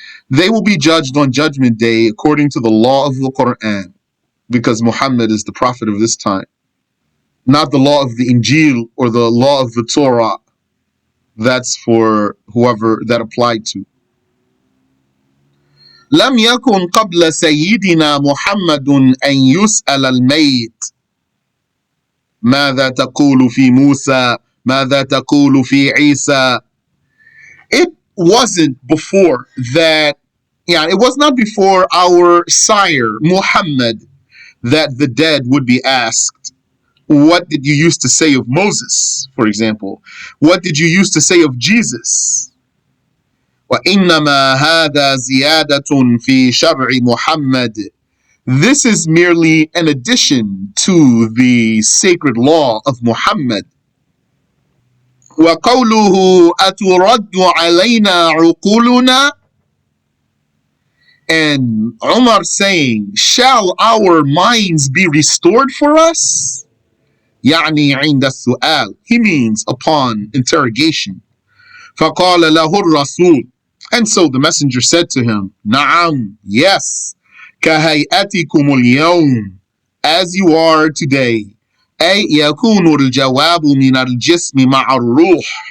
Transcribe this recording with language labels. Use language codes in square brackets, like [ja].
[en] They will be judged on Judgment Day according to the law of the Quran, because Muhammad is the prophet of this time, not the law of the Injil or the law of the Torah. That's for whoever that applied to. [ar] لم يكن قبل سيدنا محمد أن يسأل الميت. ماذا تقول في موسى ماذا تقول في عيسى. [en] It wasn't before that, it was not before our sire Muhammad that the dead would be asked, what did you used to say of Moses, for example? What did you used to say of Jesus? [ar] وَإِنَّمَا هَذَا زِيَادَةٌ فِي شَرْعِ مُحَمَّدٍ. [en] This is merely an addition to the sacred law of Muhammad. [ar] وَقَوْلُهُ أَتُرَدُّ عَلَيْنَا عُقُولُنَا. [en] And Umar saying, shall our minds be restored for us? [ar] يعني عند السؤال. [en] He means upon interrogation. [ar] فقال له الرسول. [en] And so the messenger said to him, [ar] نعم, [en] yes, [ar] كهيئتكم اليوم, [en] as you are today. [ar] أي يكون الجواب من الجسم مع الروح.